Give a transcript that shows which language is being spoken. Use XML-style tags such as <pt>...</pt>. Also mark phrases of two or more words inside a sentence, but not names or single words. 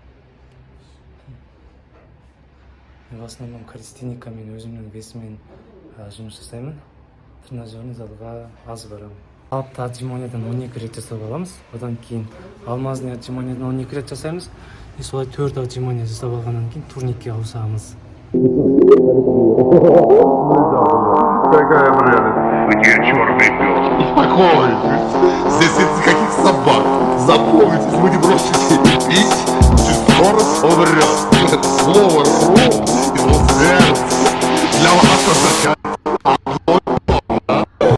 <kk>Мен в основном калистеникамен өзімнің весімен жұмыс жасаймын.</kk> <ru>Тренажерный залға</ru> <kk>аз барамын. Қалыпты отжиманиядан 12 рет жасап аламыз. Одан кейін</kk> <ru>алмазный отжиманиядан</ru> <kk>12 рет жасаймыз. И солай 4 отжимания жасап алғаннан кейін турникке ауысамыз.</kk> <ru>Какая прелесть. Где черный пес? Успокойтесь. Здесь нет никаких собак. Запомните, если вы не бросите пить, очень скоро умрет. Слово «ру» и слово «смерть» для вас означает одно и то же.</ru>